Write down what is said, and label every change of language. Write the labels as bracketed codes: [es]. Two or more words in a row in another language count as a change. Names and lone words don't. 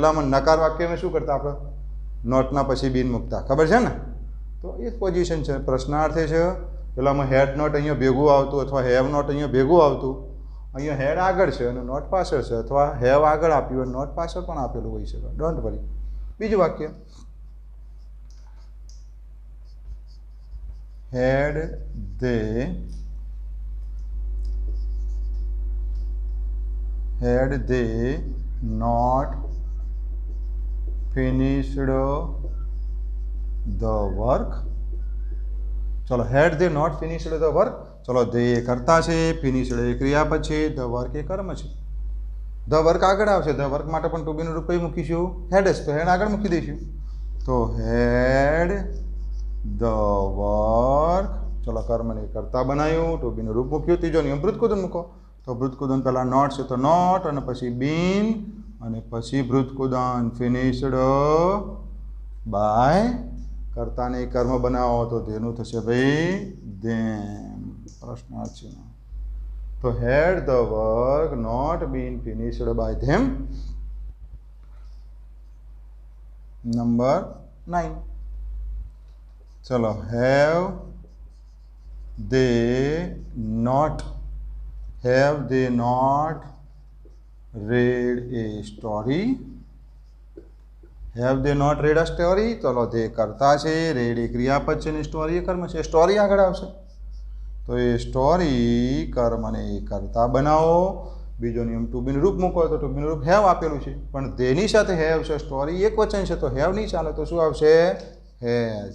[gu] પહેલાંમાં નકાર વાક્યમાં શું કરતા આપણે? નોટના પછી બીન મૂકતા, ખબર છે ને? તો એ જ પોઝિશન છે. પ્રશ્નાર્થે છે પહેલાંમાં [en] had not [gu] અહીંયા ભેગું આવતું, અથવા [en] have not [gu] અહીંયા ભેગું આવતું. અહીંયા હેડ આગળ છે અને નોટ પાછળ છે, અથવા હેવ આગળ આપ્યું અને નોટ પાછળ પણ આપેલું હોઈ શકે. [en] don't worry. [gu] બીજું વાક્ય [en] had they not finished the work. ચલો had they not finished the work. [gu] ચલો they કરતા છે, finished એ ક્રિયાપદ છે, [en] the work [gu] એ કર્મ છે. [en] the work [gu] આગળ આવશે. [en] the work [gu] માટે પણ [en] to beનું [gu] રૂપ કઈ મૂકીશું? had જ. તો had આગળ મૂકી દઈશું. તો [en] had the work. [gu] ચલો કર્મને કરતા બનાવ્યું, [en] to beનું [gu] રૂપ મૂક્યું. ત્રીજો નિયમ ભૃતકુદન મૂકો. તો ભૃતકુદન પહેલાં નોટ છે તો નોટ, અને પછી બીન, અને પછી ભૃતકુદન [en] finished by. [gu] કર્તાને કર્મ બનાવો તો તેનું થશે ભાઈ ધેમ. પ્રશ્નાર્થ ચિહ્ન. તો [en] had the work not been finished by them. [gu] નંબર 9. [en] ચલો have they not read a story. have they not read a story. [gu] ચલો they કરતા છે, read એ ક્રિયાપદ છે ને સ્ટોરી એ કર્મ છે. સ્ટોરી આગળ આવશે તો એ સ્ટોરી કર્મને કરતા બનાવો. બીજો નિયમ [en] to beનું [gu] રૂપ મૂકો. તો [en] to beનું [gu] રૂપ હેવ આપેલું છે, પણ તેની સાથે હેવ છે. સ્ટોરી એક વચન છે તો હેવ નહીં ચાલે. તો શું આવશે? હેઝ.